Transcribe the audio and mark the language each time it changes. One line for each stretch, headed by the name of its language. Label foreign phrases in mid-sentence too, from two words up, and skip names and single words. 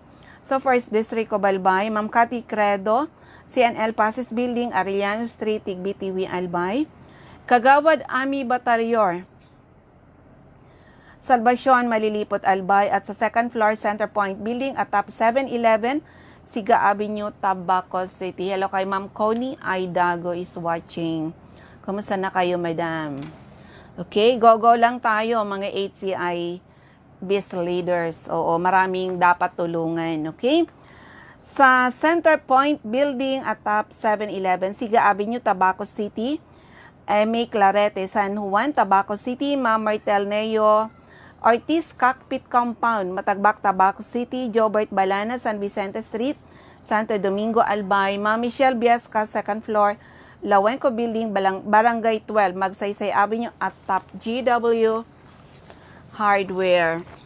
Filipino: Sa First District, Cobalbay, Ma'am Cathy Credo, CNL Pasis Building, Arellano Street, Tigbitiwi, Albay. Kagawad Ami Batalyor, Salvacion, Malilipot, Albay. At sa second floor, Center Point Building, atap 711, Siga Avenue, Tabaco City. Hello kay Ma'am Connie Aidago
English: is watching.
Filipino: Kumusta na kayo, madam? Okay, go lang tayo, mga HCI-Biz leaders. Oo, maraming dapat tulungan, okay? Sa Center Point Building at top 711, Siga Avenue, Tabaco City. May Clarete, San Juan, Tabaco City. Ma'am Martel Neo Ortiz Cockpit Compound, Matagbak, Tabaco City. Jobert Balana, San Vicente Street, Santo Domingo, Albay. Ma'am Michelle Biasca, second floor, Lawenco Building, Barangay 12, Magsaysay Avenue at top GW Hardware.